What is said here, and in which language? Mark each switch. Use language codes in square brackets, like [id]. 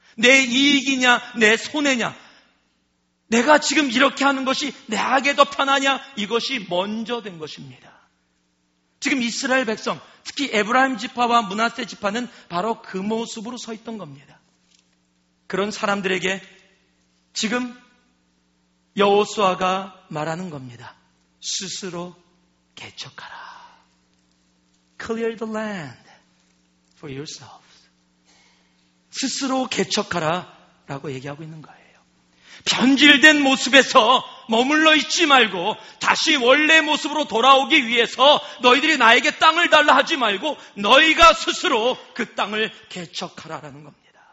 [ko] 내 이익이냐 내 손해냐, 내가 지금 이렇게 하는 것이 내게 더 편하냐, 이것이 먼저 된 것입니다. 지금 이스라엘 백성, 특히 에브라임 지파와 므낫세 지파는 바로 그 모습으로 서 있던 겁니다. 그런 사람들에게 지금 여호수아가 말하는 겁니다. 스스로 개척하라. [en] Clear the land for yourselves. [ko] 스스로 개척하라 라고 얘기하고 있는 거예요. 변질된 모습에서 머물러 있지 말고 다시 원래 모습으로 돌아오기 위해서 너희들이 나에게 땅을 달라 하지 말고 너희가 스스로 그 땅을 개척하라라는 겁니다.